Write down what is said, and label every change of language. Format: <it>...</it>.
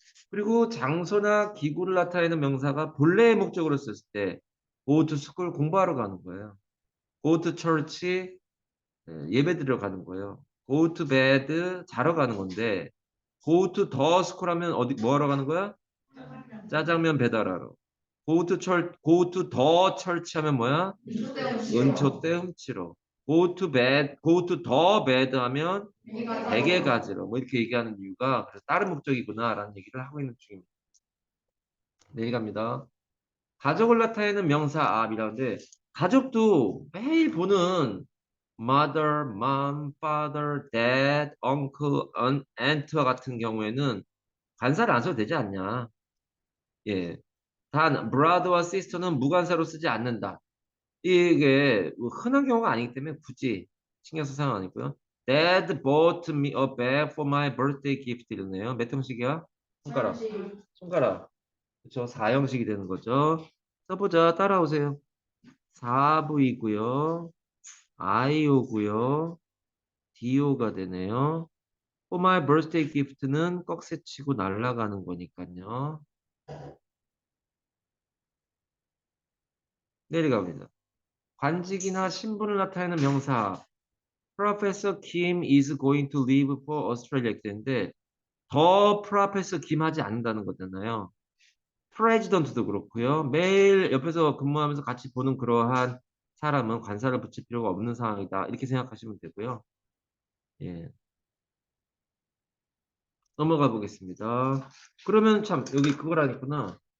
<ko>그리고 장소나 기구를 나타내는 명사가 본래의 목적으로 썼을 때</ko> <en>go to school</en> <ko>공부하러 가는 거예요.</ko> <en>go to church</en> <ko>예배 드리러 가는 거예요.</ko> <en>go to bed</en> <ko>자러 가는 건데</ko> <en>go to the school</en> <ko>하면 어디 뭐 하러 가는 거야? 짜장면 배달하러.</ko> <en>go to the church</en> <ko>하면 뭐야? 은초 때 훔치러.</ko> <en>go to the bed</en> <ko>하면 베개 가지러. 뭐 이렇게 얘기하는 이유가 그래서 다른 목적이구나라는 얘기를 하고 있는 중입니다. 내려갑니다. 가족을 나타내는 명사 앞이라는데 가족도 매일 보는 mother, mom, father, dad, uncle, aunt와 같은 경우에는 관사를 안 써도 되지 않냐. 예. 단 brother와 sister는 무관사로 쓰지 않는다. 이게 흔한 경우가 아니기 때문에 굳이 신경 쓸 상황 아니고요.</ko> <en>Dad bought me a bag for my birthday gift</en> <ko>이러네요. 몇 형식이야? 손가락. 손가락. 그렇죠. 4형식이 되는 거죠. 써보자. 따라오세요. 4부이고요. I오고요. DO가 되네요. For my birthday gift는 꺽쇠치고 날아가는 거니까요. 내려갑니다. 관직이나 신분을 나타내는 명사.</ko> <en>Professor Kim is going to leave for Australia</en> <ko>이렇게 되는데 더 Professor Kim 하지 않는다는 거잖아요. President도 그렇고요. 매일 옆에서 근무하면서 같이 보는 그러한 사람은 관사를 붙일 필요가 없는 상황이다. 이렇게 생각하시면 되고요. 예. 넘어가 보겠습니다. 그러면 참 여기 그거라겠구나.</ko>